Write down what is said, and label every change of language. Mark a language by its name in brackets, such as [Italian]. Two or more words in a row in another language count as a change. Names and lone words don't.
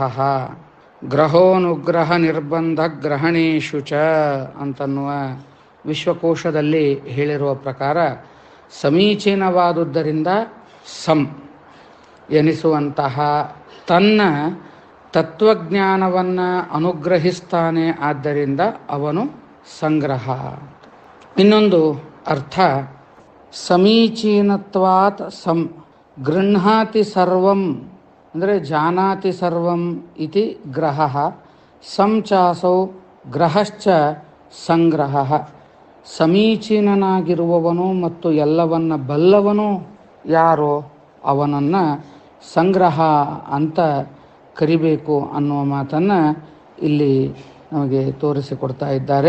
[Sanskrit] ಗ್ರಹೋನುಗ್ರಹ ನಿರ್ಬಂಧ ಗ್ರಹಣೇಶು ಚ [Kannada] ಅಂತನ್ನುವ ವಿಶ್ವಕೋಶದಲ್ಲಿ ಹೇಳಿರುವ ಪ್ರಕಾರ ಸಮೀಚೀನವಾದುದರಿಂದ ಸಂ ಎನಿಸುವಂತಹ ತನ್ನ ತತ್ವಜ್ಞಾನವನ್ನು ಅನುಗ್ರಹಿಸ್ತಾನೆ, ಆದ್ದರಿಂದ ಅವನು ಸಂಗ್ರಹ. ಇನ್ನೊಂದು ಅರ್ಥ [Sanskrit] ಸಮೀಚೀನತ್ವಾತ್ ಸಂ ಗೃಹ್ಣಾತಿ ಸರ್ವಂ ಅಂದರೆ ಜಾನಾತಿ ಸರ್ವಂ ಇತಿ ಗ್ರಹ ಸಂಚಾಸೌ ಗ್ರಹಶ್ಚ ಸಂಗ್ರಹ. [Kannada] ಸಮೀಚೀನನಾಗಿರುವವನು ಮತ್ತು ಎಲ್ಲವನ್ನ ಬಲ್ಲವನು ಯಾರೋ ಅವನನ್ನು ಸಂಗ್ರಹ ಅಂತ ಕರಿಬೇಕು ಅನ್ನುವ ಮಾತನ್ನು ಇಲ್ಲಿ ನಮಗೆ ತೋರಿಸಿಕೊಡ್ತಾ ಇದ್ದಾರೆ.